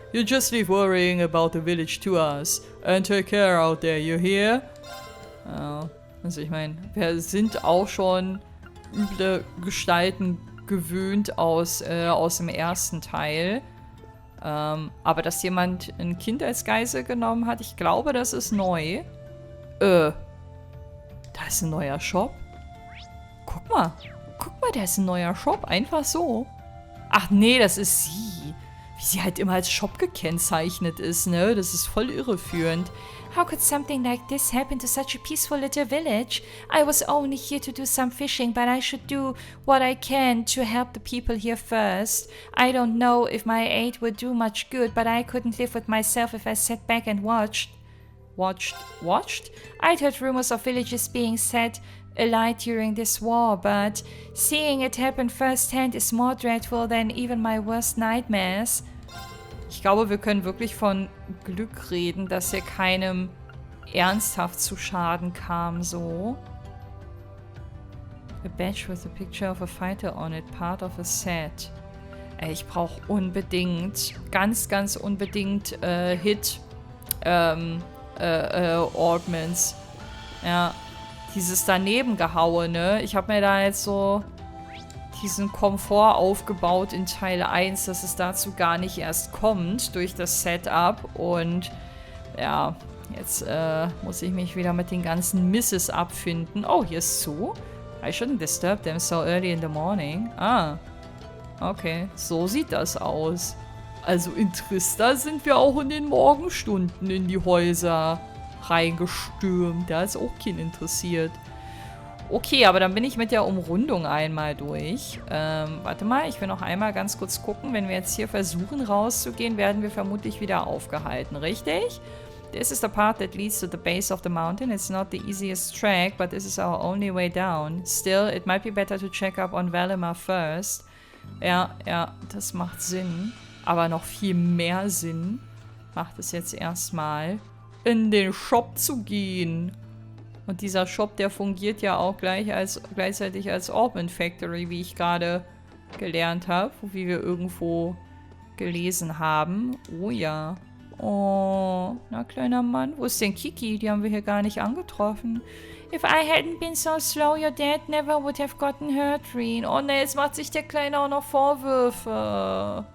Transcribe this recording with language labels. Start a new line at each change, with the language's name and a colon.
English: You just leave worrying about the village to us. And take care out there, you hear?
German: Ja, also ich meine, wir sind auch schon üble Gestalten gewöhnt aus dem ersten Teil. Aber dass jemand ein Kind als Geisel genommen hat, ich glaube, das ist neu. Da ist ein neuer Shop. Guck mal, da ist ein neuer Shop, einfach so. Ach nee, das ist sie. Wie sie halt immer als Shop gekennzeichnet ist, ne? Das ist voll irreführend.
English: How could something like this happen to such a peaceful little village? I was only here to do some fishing, but I should do what I can to help the people here first. I don't know if my aid would do much good, but I couldn't live with myself if I sat back and watched? I'd heard rumors of villages being set alight during this war, but seeing it happen firsthand is more dreadful than even my worst nightmares.
German: Ich glaube, wir können wirklich von Glück reden, dass hier keinem ernsthaft zu Schaden kam, so.
English: A badge with a picture of a fighter on it, part of a set.
German: Ich brauche unbedingt, ganz unbedingt Hit Ornaments. Ja, dieses daneben gehauene. Ich habe mir da jetzt so diesen Komfort aufgebaut in Teil 1, dass es dazu gar nicht erst kommt durch das Setup. Und ja, jetzt muss ich mich wieder mit den ganzen Misses abfinden. Oh, hier ist zu.
English: I shouldn't disturb them so early in the morning.
German: Ah, okay, so sieht das aus. Also in Trista sind wir auch in den Morgenstunden in die Häuser reingestürmt. Da ist auch keinen interessiert. Okay, aber dann bin ich mit der Umrundung einmal durch. Warte mal, ich will noch einmal ganz kurz gucken. Wenn wir jetzt hier versuchen rauszugehen, werden wir vermutlich wieder aufgehalten, richtig?
English: This is the path that leads to the base of the mountain. It's not the easiest track, but this is our only way down. Still, it might be better to check up on Valimar first.
German: Ja, das macht Sinn. Aber noch viel mehr Sinn macht es jetzt erstmal, in den Shop zu gehen. Und dieser Shop, der fungiert ja auch gleichzeitig als Orphan Factory, wie ich gerade gelernt habe, wie wir irgendwo gelesen haben. Oh ja. Oh, na kleiner Mann. Wo ist denn Kiki? Die haben wir hier gar nicht angetroffen.
English: If I hadn't been so slow, your dad never would have gotten hurt, Reen.
German: Oh ne, jetzt macht sich der Kleine auch noch Vorwürfe.